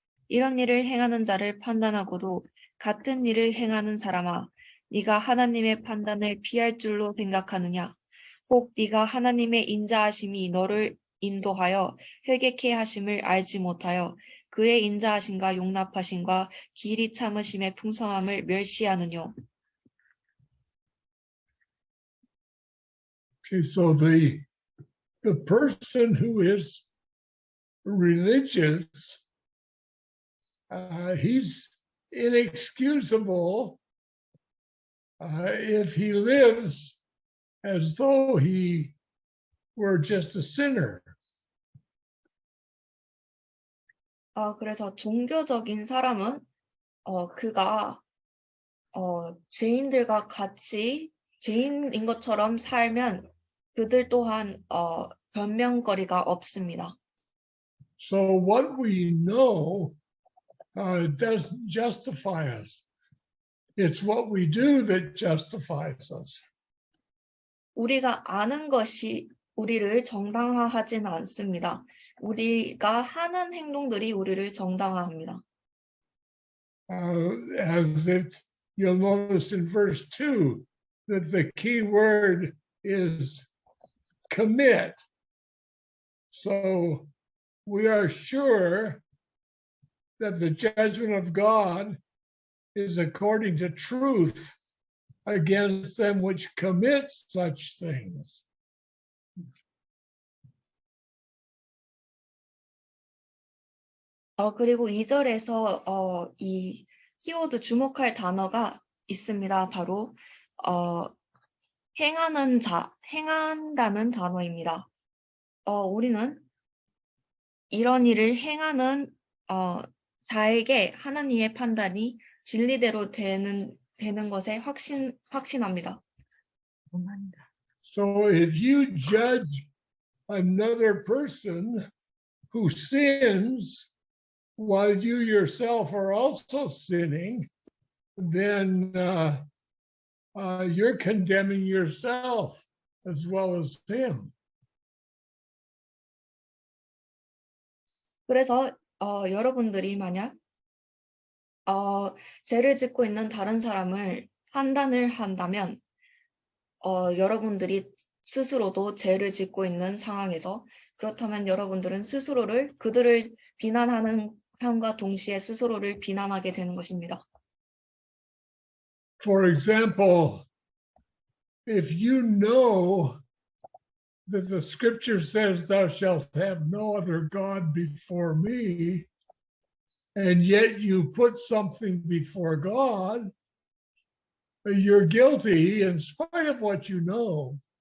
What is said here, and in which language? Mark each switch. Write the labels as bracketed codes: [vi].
[ko] 이런 일을 행하는 자를 판단하고도 같은 일을 행하는 사람아, 네가 하나님의 판단을 피할 줄로 생각하느냐? 혹 네가 하나님의 인자하심이 너를 인도하여 회개케 하심을 알지 못하여 그의 인자하심과 용납하심과 길이 참으심의 풍성함을 멸시하느뇨. [en] Okay, so the person who is religious, he's inexcusable if he lives as though he were just a sinner. [ko] 그래서 종교적인 사람은 그가 죄인들과 같이 죄인인 것처럼 살면 그들 또한 변명거리가 없습니다. [en] So what we know doesn't justify us. It's what we do that justifies us. [ko] 우리가 아는 것이 우리를 정당화하지는 않습니다. 우리가 하는 행동들이 우리를 정당화합니다. [en] As you'll notice in verse 2 that the key word is commit. So we are sure that the judgment of God is according to truth against them which commit such things. [ko] 그리고 2절에서 이 키워드 주목할 단어가 있습니다. 바로 행하는 자, 행한다는 단어입니다. 우리는 이런 일을 행하는 자에게 하나님의 판단이 진리대로 되는 것에 확신합니다. [en] So if you judge another person who sins while you yourself are also sinning, then you're condemning yourself as well as him. [ko] 그래서 여러분들이 만약 죄를 짓고 있는 다른 사람을 판단을 한다면 여러분들이 스스로도 죄를 짓고 있는 상황에서 그렇다면 여러분들은 스스로를 그들을 비난하는 함과 동시에 스스로를 비난하게 되는 것입니다. [en] For example, if you know that the scripture says thou shalt have no other God before me, and yet you put something before God, you're guilty in spite of what you know.